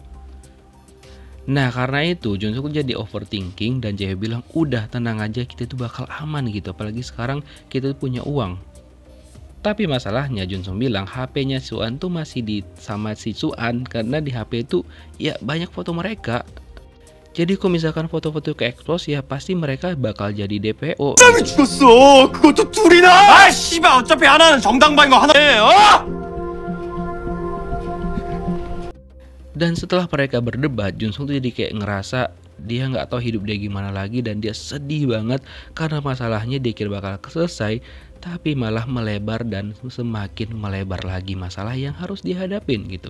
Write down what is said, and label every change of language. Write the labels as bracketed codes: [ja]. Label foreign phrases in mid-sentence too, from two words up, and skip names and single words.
[id] Nah, karena itu Junsung jadi overthinking dan Jaehyo bilang udah tenang aja, kita itu bakal aman gitu, apalagi sekarang kita punya uang. Tapi masalahnya Junsung bilang HP-nya Su-an tuh masih sama si Su-an karena di HP itu ya banyak foto mereka. Jadi kalau misalkan foto-foto ke expose ya pasti mereka bakal jadi DPO. [ko] 죽었어. 그것도 둘이나. 아, 씨발 어차피 하나는 정당방인 거 하나. [id] Dan setelah mereka berdebat, Junsung tuh jadi kayak ngerasa dia nggak tahu hidup dia gimana lagi dan dia sedih banget karena masalahnya dia kira bakal selesai, tapi malah melebar dan semakin melebar lagi masalah yang harus dihadapin gitu.